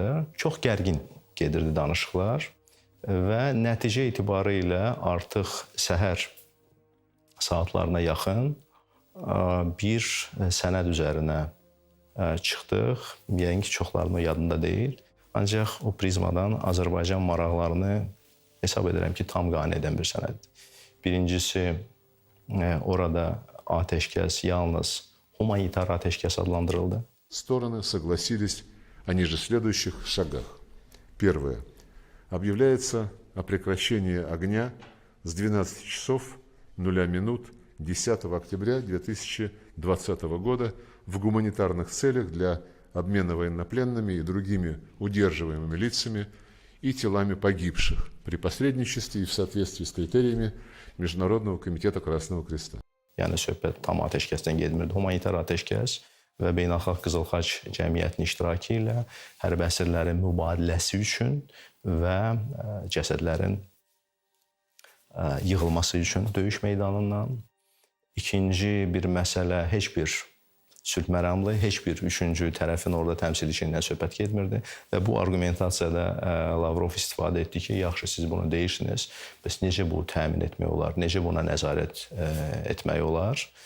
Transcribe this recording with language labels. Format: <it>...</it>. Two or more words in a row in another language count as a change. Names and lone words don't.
<az>Çox gərgin gedirdi danışıqlar və nəticə etibarı ilə artıq səhər saatlarına yaxın bir sənəd üzərinə çıxdıq. Yəqin ki, çoxlarının yadında deyil. Ancaq o prizmadan Azərbaycan maraqlarını hesab edirəm ki, tam qane edən bir sənəddir. Birincisi, orada ateşkəs yalnız humanitar ateşkəs adlandırıldı.</az> <ru>Стороны согласились о ниже следующих шагах. Первое. Объявляется о прекращении огня с 12 часов 0 минут 10 октября 2020 года в гуманитарных целях для обмена военнопленными и другими удерживаемыми лицами и телами погибших при посредничестве и в соответствии с критериями Международного комитета Красного Креста.</ru> <az>Yəni söhbət tam ateşkəsdən getmirdi. Humanitar ateşkəs və Beynəlxalq Qızıl Xaç Cəmiyyətinin iştirakı ilə hərbi əsirlərin mübadiləsi üçün və cəsədlərin yığılması üçün döyüş meydanından. İkinci bir məsələ heç bir sülh məramlı, heç bir üçüncü tərəfin orada təmsilçisindən söhbət getmirdi və bu argumentasiyada Lavrov istifadə etdi ki, yaxşı siz bunu deyirsiniz, bəs necə bu təmin etmək olar, necə buna nəzarət etmək olar</az>